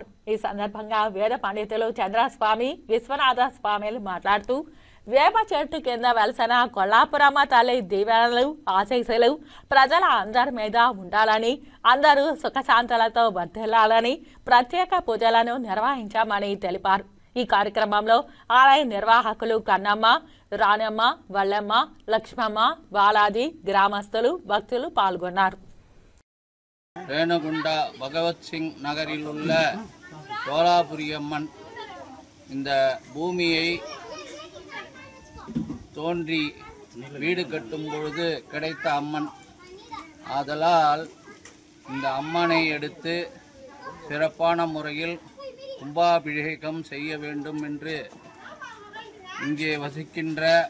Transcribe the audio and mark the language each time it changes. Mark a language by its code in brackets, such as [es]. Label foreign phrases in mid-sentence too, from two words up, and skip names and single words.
[te] ఈ సందర్భంగా వేద పండితులు చంద్రస్వామి, విశ్వనాథ స్వామిలు మాట్లాడుతూ వేప చెట్టు కింద వెలసిన కొల్లాపురమ్మ తల్లి దీవెనలు, ఆశీస్సులు ప్రజల అందరి మీద ఉండాలని, అందరూ సుఖశాంతులతో వర్ధిల్లాలని ప్రత్యేక పూజలను నిర్వహించామని తెలిపారు. ఈ కార్యక్రమంలో ఆలయ నిర్వాహకులు కన్నమ్మ, రానమ్మ, వల్లమ్మ, లక్ష్మమ్మ, బాలాజీ, గ్రామస్తులు, భక్తులు పాల్గొన్నారు. [ta] ரேணுகுண்ட பகவத் சிங் நகரில் உள்ள சோலாபுரியம்மன் இந்த பூமியை தோன்றி வீடு கட்டும் பொழுது கிடைத்த அம்மன். ஆதலால் இந்த அம்மனை எடுத்து சிறப்பான முறையில் கும்பாபிஷேகம் செய்ய வேண்டும் என்று இங்கே வசிக்கின்ற